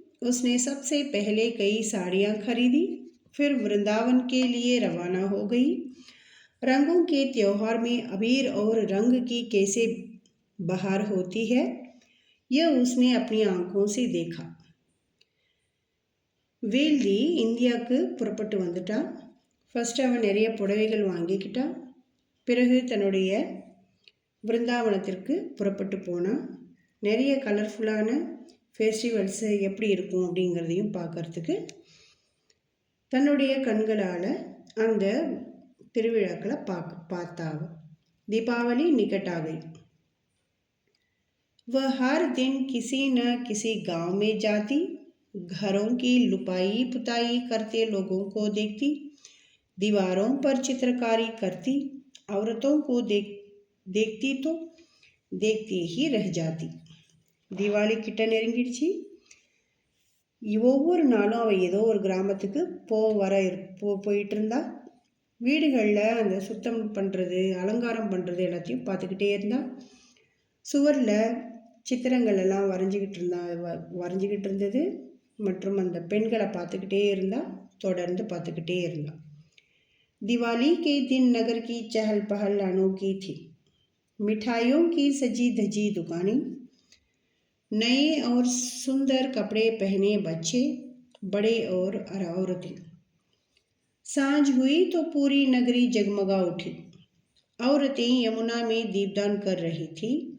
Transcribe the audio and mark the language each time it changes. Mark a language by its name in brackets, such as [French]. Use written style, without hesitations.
[Hindi] उसने सबसे पहले कई साड़ियाँ खरीदी, फिर वृंदावन के लिए रवाना हो गई। रंगों के त्योहार में अबीर और रंग की कैसे बहार होती है, यह उसने अपनी आंखों से देखा। [Tamil] வேல்தி இந்தியாவுக்கு புறப்பட்டு வந்துட்டா. ஃபஸ்ட்டு அவன் நிறைய புடவைகள் வாங்கிக்கிட்டா. பிறகு தன்னுடைய பிருந்தாவனத்திற்கு புறப்பட்டு போனான். நிறைய கலர்ஃபுல்லான ஃபெஸ்டிவல்ஸு எப்படி இருக்கும் அப்படிங்கிறதையும் பார்க்குறதுக்கு தன்னுடைய கண்களால் அந்த திருவிழாக்களை பார்த்தாவ. [Hindi] दीपावली निकट आ गई। वह हर दिन किसी न किसी गांव में जाती, घरों की लुपाई पुताई करते लोगों को देखती, दीवारों पर चित्रकारी करती, औरतों को देखती तो देखती ही रह जाती। [Tamil] தீபாவளி கிட்ட நெருங்கிடுச்சு. ஒவ்வொரு நாளும் அவள் ஏதோ ஒரு கிராமத்துக்கு போயிட்டு இருந்தா. வீடுகளில் அந்த சுத்தம் பண்ணுறது, அலங்காரம் பண்ணுறது எல்லாத்தையும் பார்த்துக்கிட்டே இருந்தா. சுவரில் சித்திரங்கள் எல்லாம் வரைஞ்சிக்கிட்டு இருந்தது. மற்றும் அந்த பெண்களை பார்த்துக்கிட்டே இருந்தா. தொடர்ந்து பார்த்துக்கிட்டே இருந்தா. [Hindi] दिवाली के दिन नगर की चहल पहल अनोखी थी। मिठाइयों की सजी धजी दुकानें, नए और सुंदर कपड़े पहने बच्चे, बड़े और औरतें, सांझ हुई तो पूरी नगरी जगमगा उठी। औरतें यमुना में दीपदान कर रही थी।